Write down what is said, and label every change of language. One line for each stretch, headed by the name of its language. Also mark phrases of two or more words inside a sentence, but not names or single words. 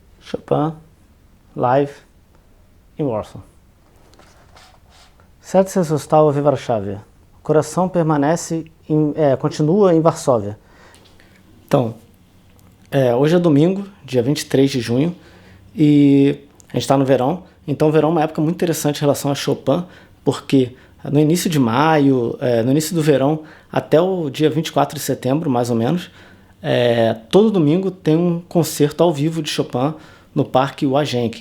Portuguese: Chopin, live em Warsaw.
Polish: Serce zostało w Warszawie.
Portuguese: O coração continua em Varsóvia. Então, hoje é domingo, dia 23 de junho, e a gente está no verão. Então o verão é uma época muito interessante em relação a Chopin, porque no início de maio, no início do verão, até o dia 24 de setembro, mais ou menos, todo domingo tem um concerto ao vivo de Chopin no Parque Łazienki.